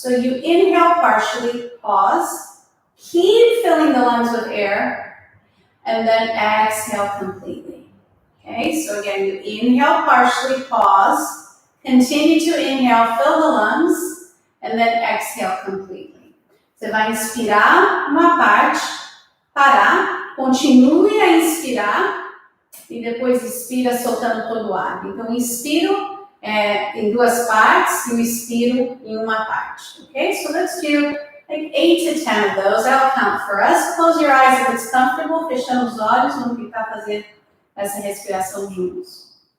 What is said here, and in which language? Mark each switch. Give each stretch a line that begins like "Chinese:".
English: So you inhale partially, pause, keep filling the lungs with air, and then exhale completely. Okay, so again, you inhale partially, pause, continue to inhale, fill the lungs, and then exhale completely.
Portuguese: Você vai inspirar uma parte, parar, continue a inspirar, e depois expira soltando todo o ar. Então, inspiro em duas partes e o expiro em uma parte.
English: Okay, so let's do like 8 to 10 of those. I'll count for us. Close your eyes if it's comfortable.
Portuguese: Fechando os olhos, vamos tentar fazer essa respiração juntos.